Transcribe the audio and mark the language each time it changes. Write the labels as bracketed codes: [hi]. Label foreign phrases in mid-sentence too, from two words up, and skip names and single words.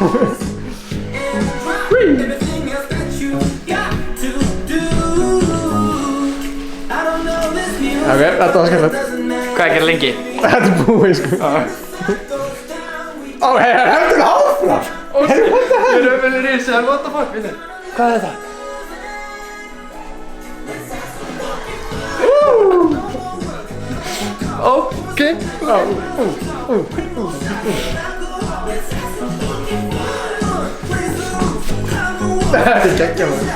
[is] Ok, þetta var skemmtilegt. Hvað er lengi? Þetta er búið, sko. Ó, heldur áfram! Ég er öfnir í þessu, [en] what the fuck, [is] vinnu? Hvað er þetta? Ok. Þetta er geggjað, maður.